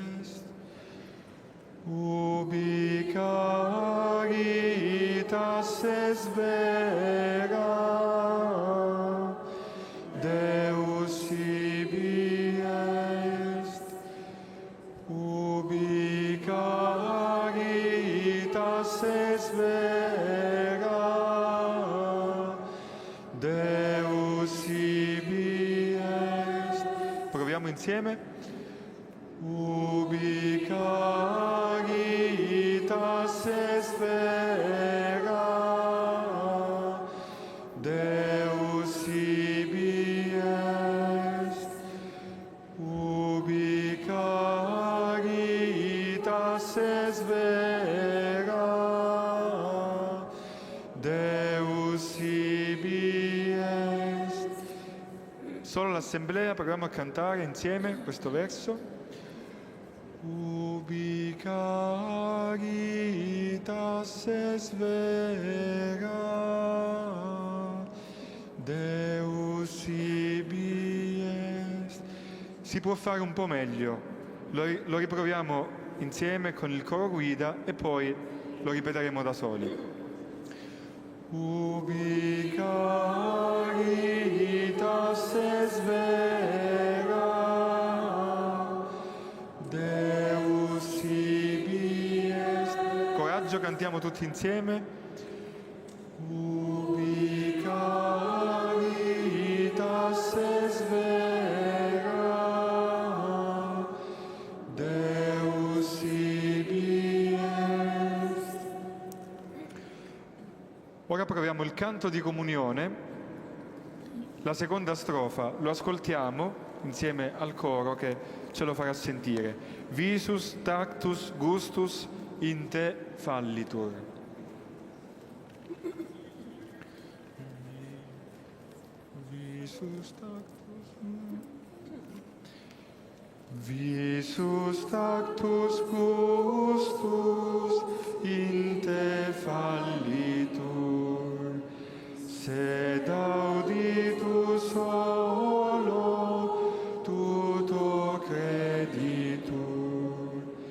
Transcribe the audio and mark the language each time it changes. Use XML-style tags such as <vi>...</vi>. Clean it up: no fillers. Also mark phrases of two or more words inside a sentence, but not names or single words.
<la>Ubi caritas est vera, Deus ibi est. Ubi caritas est vera, Deus ibi est.</la> <it>Proviamo insieme.</it> <la>Ubi caritas est vera, Deus ibi est. Ubi caritas est vera, Deus ibi est.</la> <it>Solo l'assemblea, proviamo a cantare insieme questo verso.</it> <la>Ubi caritas est vera, Deus ibi est.</la> <it>Si può fare un po' meglio. Lo riproviamo insieme con il coro guida e poi lo ripeteremo da soli.</it> <la>Ubi caritas est vera, Deus ibi est.</la> <it>Coraggio, cantiamo tutti insieme.</it> <la>Ubi caritas est vera, Deus ibi est.</la> <it>Ora proviamo il canto di comunione. La seconda strofa lo ascoltiamo insieme al coro che ce lo farà sentire.</it> <la>Visus tactus gustus in te fallitur. Visus tactus gustus in te fallitur, sed auditus solo tuto creditur.</la>